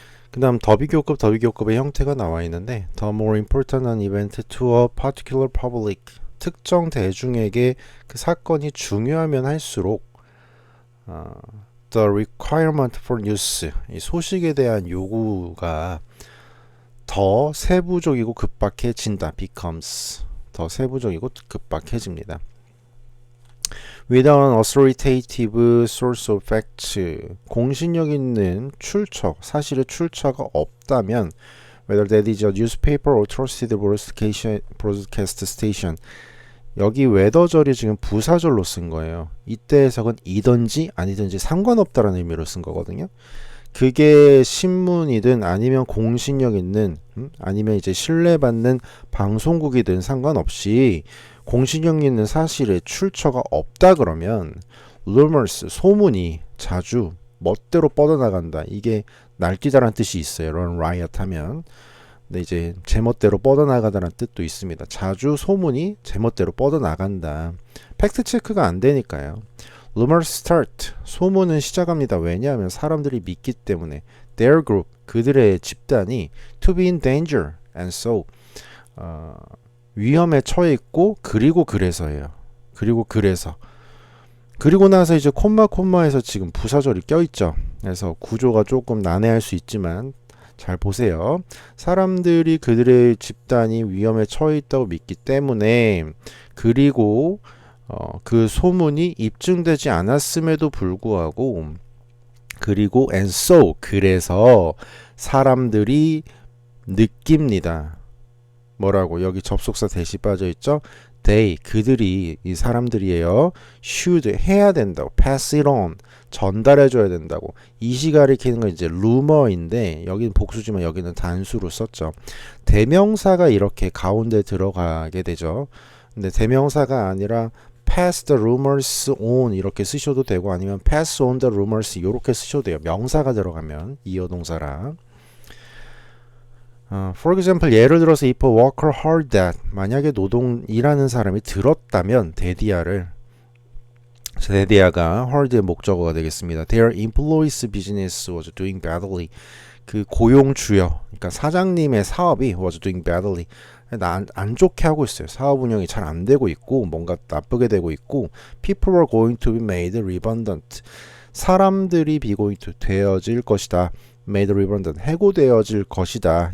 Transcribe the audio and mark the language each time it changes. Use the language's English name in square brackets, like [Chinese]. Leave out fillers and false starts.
[Korean] 그 다음 더비교급의 형태가 나와 있는데 [English] the more important an event to a particular public, [Korean] 특정 대중에게 그 사건이 중요하면 할수록 [English] the requirement for news, [Korean] 이 소식에 대한 요구가 더 세부적이고 급박해진다. becomes, 더 세부적이고 급박해집니다. [English] Without an authoritative source of facts, [Korean] 공신력 있는 출처, 사실의 출처가 없다면 [English] whether that is a newspaper or trusted broadcast station, [Korean] 여기 웨더절이 지금 부사절로 쓴 거예요. 이때 해석은 이든지 아니든지 상관없다라는 의미로 쓴 거거든요. 그게 신문이든 아니면 공신력 있는 아니면 이제 신뢰받는 방송국이든 상관없이 공신력 있는 사실의 출처가 없다 그러면 rumors, 소문이 자주 멋대로 뻗어나간다. 이게 날뛰다라는 뜻이 있어요. [English] run riot 하면. [Korean] 근데 이제 제멋대로 뻗어나가다라는 뜻도 있습니다. 자주 소문이 제멋대로 뻗어나간다. 팩트 체크가 안 되니까요. [English] Rumors start, [Korean] 소문은 시작합니다. 왜냐하면 사람들이 믿기 때문에. [English] Their group, [Korean] 그들의 집단이 [English] to be in danger and so, [Korean] 위험에 처해 있고 그리고 그래서예요. 그리고 나서 이제 콤마에서 지금 부사절이 껴있죠. 그래서 구조가 조금 난해할 수 있지만 잘 보세요. 사람들이 그들의 집단이 위험에 처해 있다고 믿기 때문에 그리고 그 소문이 입증되지 않았음에도 불구하고 그리고 and so, 그래서 사람들이 느낍니다. 뭐라고? 여기 접속사 대시 빠져있죠? They, 그들이, 이 사람들이에요. should, 해야 된다고. [English] pass it on, [Korean] 전달해줘야 된다고. 이시 가리키는 건 이제 rumor인데 여기는 복수지만 여기는 단수로 썼죠. 대명사가 이렇게 가운데 들어가게 되죠. 근데 대명사가 아니라 [English] pass the rumors on [Korean] 이렇게 쓰셔도 되고 아니면 [English] pass on the rumors [Korean] 이렇게 쓰셔도 돼요. 명사가 들어가면 이어동사랑. [English] For example, [Korean] 예를 들어서 [English] if a worker heard that, [Korean] 만약에 일하는 사람이 들었다면 대디아가 heard의 목적어가 되겠습니다. [English] Their employees' business was doing badly. [Korean] 그 고용주여, 그러니까 사장님의 사업이 [English] was doing badly. [Korean] 안 좋게 하고 있어요. 사업 운영이 잘 안 되고 있고 뭔가 나쁘게 되고 있고 [English] people are going to be made redundant. [Korean] 사람들이 be going to 되어질 것이다. [English] made redundant. [Korean] 해고되어질 것이다.